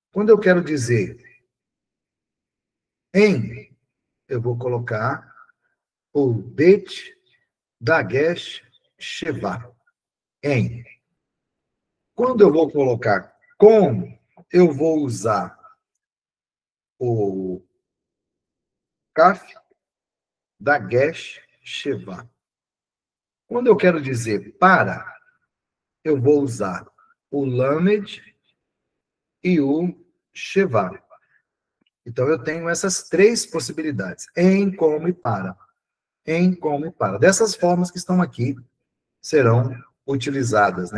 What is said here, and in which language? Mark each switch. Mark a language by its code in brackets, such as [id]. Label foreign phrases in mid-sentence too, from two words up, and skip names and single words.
[pt] Quando eu quero dizer em, eu vou colocar o [he] בית דגש שווא. [pt] Em. Quando eu vou colocar com, eu vou usar o [he] כף דגש שווא. [pt] Quando eu quero dizer para, eu vou usar o lamed e o sheva. Então, eu tenho essas três possibilidades: em, como e para. Em, como e para. Dessas formas que estão aqui serão utilizadas, né?